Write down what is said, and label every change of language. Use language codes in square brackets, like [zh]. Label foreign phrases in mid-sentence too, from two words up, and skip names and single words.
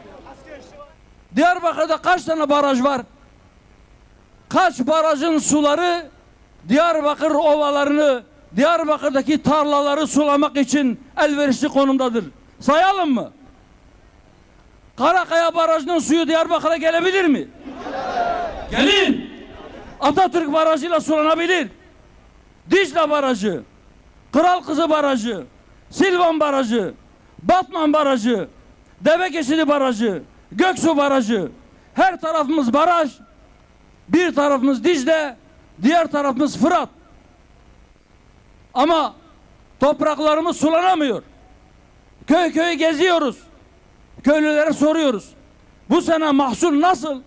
[tr] Diyarbakır'da kaç tane baraj var? Kaç barajın suları Diyarbakır ovalarını, Diyarbakır'daki tarlaları sulamak için elverişli konumdadır? Sayalım mı? Karakaya Barajı'nın suyu Diyarbakır'a gelebilir mi? Gelir. Atatürk Barajı'yla sulanabilir. Dicle Barajı, Kral Kızı Barajı, Silvan Barajı, Batman Barajı, Devekeşili Barajı, Göksu Barajı. Her tarafımız baraj. Bir tarafımız Dicle, diğer tarafımız Fırat. Ama topraklarımız sulanamıyor. Köy köy geziyoruz. Köylülere soruyoruz. Bu sene mahsul nasıl?